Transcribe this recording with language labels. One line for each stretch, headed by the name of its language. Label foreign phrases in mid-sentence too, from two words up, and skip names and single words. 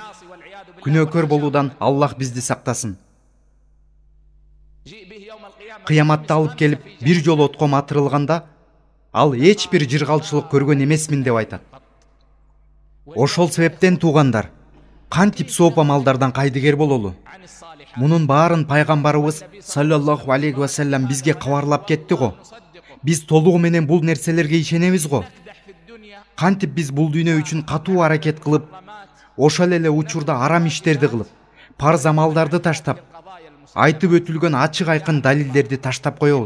Kyrgyz: Күнөөкөр болуудан Аллах бизди сактасын. Кыяматта алып келип бир жолу отко матырылганда ал эч бир жыргалчылык көргөн эмесмин деп айтат. Ошол себептен туугандар, кантип сооп амалдардан кайдыгер бололу? Мунун баарын пайгамбарыбыз
Arabic: صلى الله عليه وسلم
Kyrgyz: бизге кабарлап кетти го. Биз толугу менен бул нерселерге ишенебиз го. Кантип биз бул дүйнө үчүн катуу аракет кылып, ошол эле учурда арам иштерди кылып, парз амалдарды таштап, айтып өтүлгөн ачык айкын далилдерди таштап коебуз.